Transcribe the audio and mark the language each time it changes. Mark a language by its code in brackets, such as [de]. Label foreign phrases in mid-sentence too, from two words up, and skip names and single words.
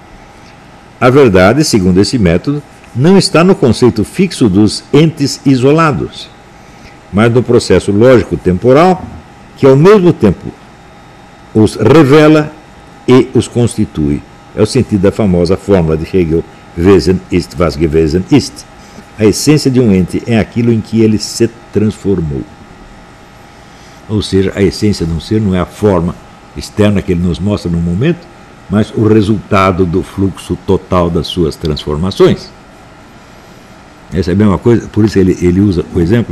[pt] A verdade, segundo esse método, não está no conceito fixo dos entes isolados, mas no processo lógico-temporal que ao mesmo tempo os revela e os constitui. É o sentido da famosa fórmula de Hegel, [de] Wesen ist, was gewesen ist. [pt] A essência de um ente é aquilo em que ele se transformou. Ou seja, a essência de um ser não é a forma externa que ele nos mostra no momento, mas o resultado do fluxo total das suas transformações. Essa é a mesma coisa, por isso ele usa o exemplo.